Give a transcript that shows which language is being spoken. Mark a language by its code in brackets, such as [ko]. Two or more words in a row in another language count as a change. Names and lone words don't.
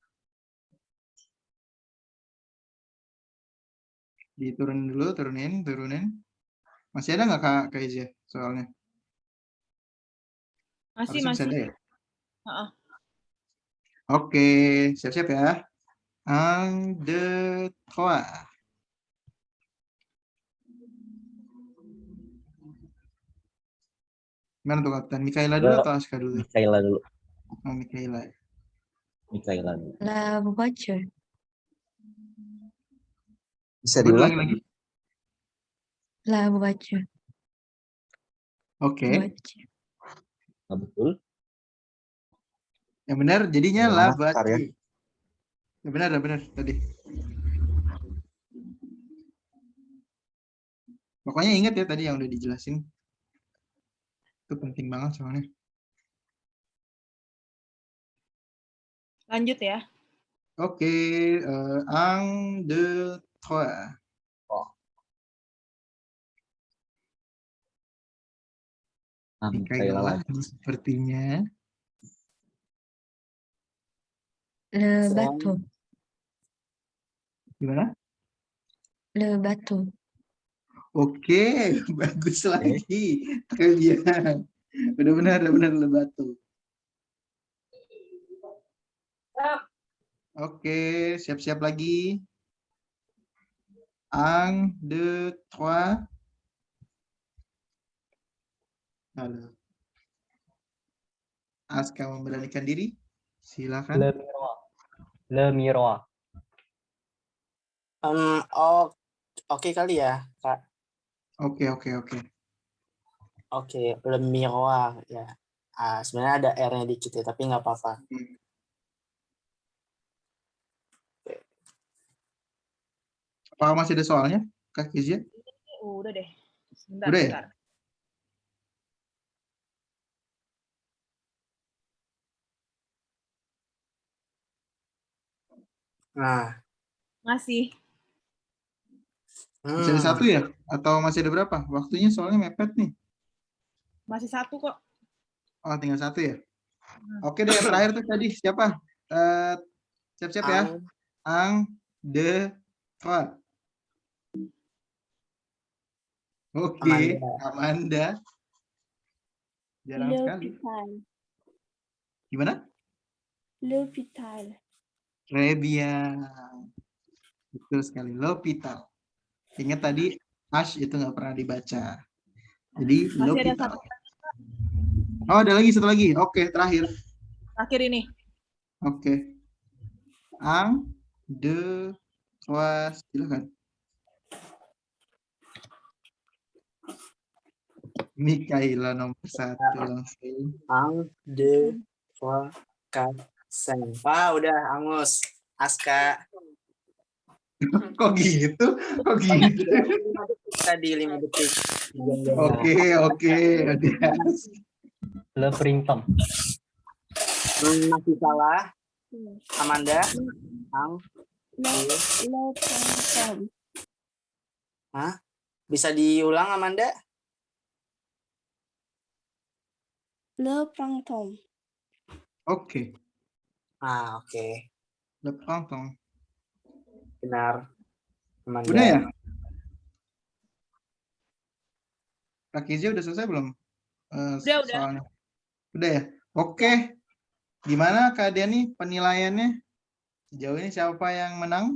[id] Diturunin dulu, turunin. Masih ada nggak Kak Izya soalnya? Masih, Harusnya masih. ada ya? Heeh. Oke, siap-siap ya. [fr] Un, deux, trois. [id] Gimana tuh Kapten? Mikaela dulu atau Aska dulu? Mikaela dulu. Oh, Mikaela. Mikaela dulu. [fr] La voiture. [id] Bisa Betul diulang? lagi. [fr] La voiture. [id] Oke. Voiture. Nggak betul. Yang benar jadinya Yang la mana, Kak, ya? voiture. Yang benar tadi. Pokoknya ingat ya tadi yang udah dijelasin. Itu penting banget soalnya. Lanjut ya. Oke, [fr] un, deux, trois. [id] Mikaela Mikaela. sepertinya. [fr] Le bateau. [id] Gimana? [fr] Le bateau. [id] Oke, bagus lagi. Kalian. Udah benar [fr] le batu. [id] Oke, siap-siap lagi. [fr] Un, deux, trois. [id] Halo. Aska memberanikan diri. Silakan. [fr] Le miroir. Le miroir. [id] Oh, oke kali ya, Kak. Oke. Oke, [fr] le miroir ya. [id] Sebenarnya ada R-nya dikit ya, tapi nggak apa-apa. Apakah masih ada soalnya, Kak Kizia? Udah deh. Sebentar, Udah ya? sebentar. Nah, Masih. Masih ada satu ya? Atau masih ada berapa? Waktunya soalnya mepet nih. Masih satu kok. Oh, tinggal satu ya? Oke deh, yang terakhir tuh tadi siapa? Siap-siap ya. [fr] Un, deux, trois. [id] Oke, Amanda. Jarang sekali. [fr] L'hôpital. [id] Gimana? [fr] L'hôpital. [id] Rebian. Betul sekali. L'hôpital. Ingat tadi Ash itu nggak pernah dibaca. Jadi Masih ada l'hôpital. satu. Oh, ada lagi satu lagi. Oke, terakhir. Terakhir ini. Oke. [fr] Un, deux, trois. [id] Silakan. Mikaela nomor 1 langsung. [fr] Un, deux, trois, quatre, cinq. [id] Wah, udah Angus. Aska. Kok gitu? Tadi 5 detik. Oke. [fr] Le printemps. [id] Masih salah. Amanda. [fr] Le printemps. [id] Hah? Bisa diulang, Amanda? [fr] Le printemps. [id] Oke. Oke. [fr] Le printemps. [id] Benar. Amanda. Udah ya? Kak Kizia udah selesai belum? Udah. Soalnya. Udah ya? Oke. Gimana keadaan nih penilaiannya? Sejauh ini siapa yang menang?